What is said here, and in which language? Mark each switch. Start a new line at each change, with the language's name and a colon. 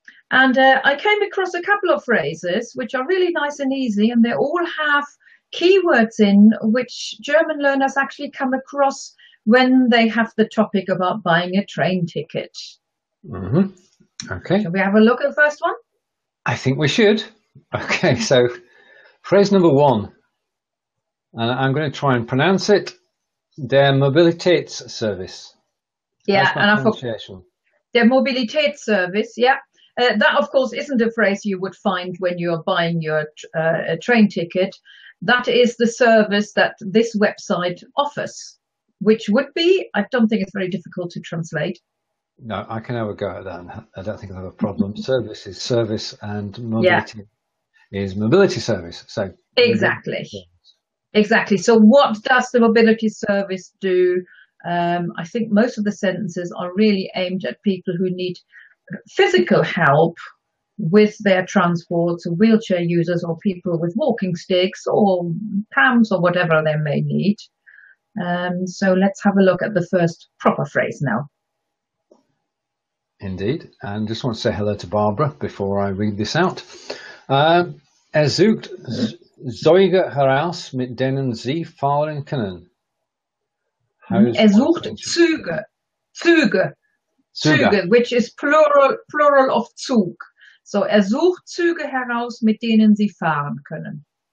English: And I came across a couple of phrases which are really nice and easy, and they all have keywords in which German learners actually come across when they have the topic about buying a train ticket. Mm-hmm. Okay. Shall we have a look at the first one? I think we should. Okay, so phrase number 1. And I'm going to try and pronounce it.
German: Der Mobilitätsservice.
English: Yeah, and I thought der Mobilitätsservice, yeah. That, of course, isn't a phrase you would find when you're buying your train ticket. That is the service that this website offers, which would be, I don't think it's very difficult to translate. No, I can have a go at that. I don't think I have a problem. Service is service and mobility is mobility service. So exactly. Exactly. So what does the mobility service do? I think most of the sentences are really aimed at people who need physical help with their transport, so wheelchair users or people with walking sticks or prams or whatever they may need. So let's have a look at the first proper phrase now. Indeed. And just want to say hello to Barbara before I read this out.
German: Sucht Züge heraus, denen fahren können. Sucht Züge.
English: Züge, which is plural of Zug.
German: So sucht Züge heraus, denen fahren können.